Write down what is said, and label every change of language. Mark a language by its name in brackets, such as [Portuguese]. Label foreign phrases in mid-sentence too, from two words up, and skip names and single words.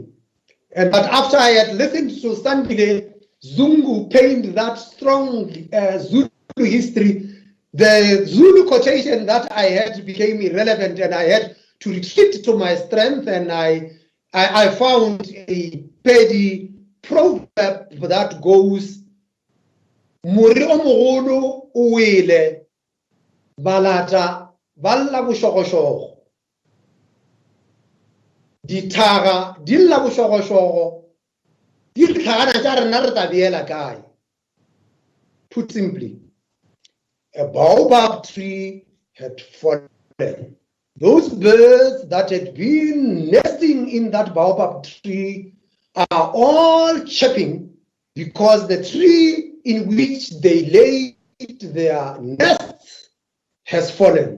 [English] And but after I had listened to Sandile Zungu paint that strong Zulu history, the Zulu quotation that I had became irrelevant, and I had to retreat to my strength, and I found a Pedi proverb that goes, [Northern Sotho] Muri o mogolo o wele, balata balla bošogošogo. Dithaka di lla bošogošogo, di tlhagana tša rena re tla beela kae. [English] Put simply, a baobab tree had fallen. Those birds that had been nesting in that baobab tree are all chirping because the tree in which they laid their nests has fallen.